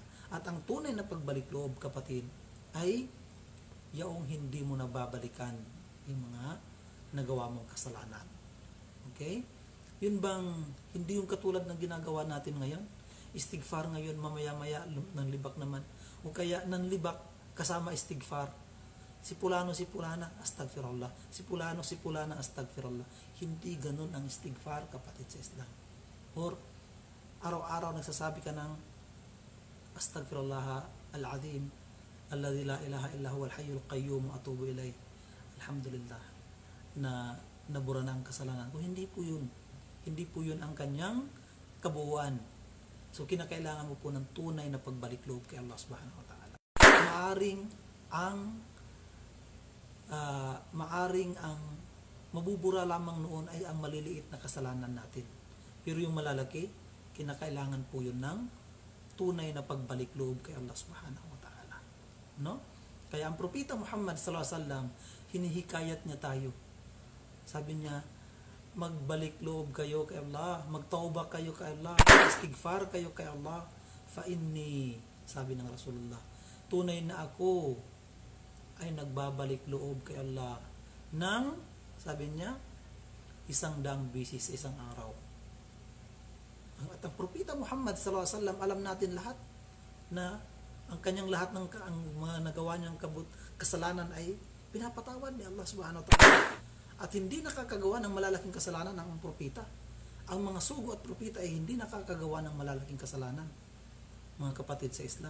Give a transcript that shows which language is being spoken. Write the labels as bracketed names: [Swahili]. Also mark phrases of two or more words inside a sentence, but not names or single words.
[Filipino] At ang tunay na pagbalik loob, kapatid, ay yaong hindi mo nababalikan yung mga nagawa mong kasalanan. Okay? Yun bang hindi yung katulad ng ginagawa natin ngayon? Istighfar ngayon, mamaya-maya nanlibak naman. O kaya nanlibak kasama istighfar. Si pulano, si pulana, astagfirullah. Si pulano, si pulana, astagfirullah. Hindi ganun ang istighfar, kapatid sa Islam. Or araw-araw nagsasabi ka ng [Arabic] أستغفر الله العظيم الذي لا إله إلا هو الحي القيوم وأتوب إليه. [Filipino] Alhamdulillah na nabura na ang kasalanan ko. Hindi po yun. Hindi po yun ang kanyang kabuuan. So kinakailangan mo po ng tunay na pagbalik loob kay Allah [Arabic] سبحانه وتعالى. [Filipino] Maaring ang mabubura lamang noon ay ang maliliit na kasalanan natin. Pero yung malalaki, kinakailangan po yun ng tunay na pagbalik loob kay Allah [Arabic] سبحانه وتعالى. [Filipino] No? Kaya ang propeta Muhammad [Arabic] صلى الله عليه وسلم, [Filipino] hinihikayat niya tayo. Sabi niya, magbalik loob kayo kay Allah, magtauba kayo kay Allah, istighfar kayo kay Allah, [Arabic] فإني, [Filipino] sabi ng Rasulullah, tunay na ako ay nagbabalik loob kay Allah ng, sabi niya, 100 beses sa isang araw. At ang propeta Muhammad [Arabic] صلى الله عليه وسلم, [Filipino] alam natin lahat na ang kanyang lahat ng ang mga nagawa niyang kasalanan ay pinapatawad ni Allah [Arabic] سبحانه وتعالى. [Filipino] At hindi nakakagawa ng malalaking kasalanan ang propeta. Ang mga sugo at propeta ay hindi nakakagawa ng malalaking kasalanan, mga kapatid sa Islam.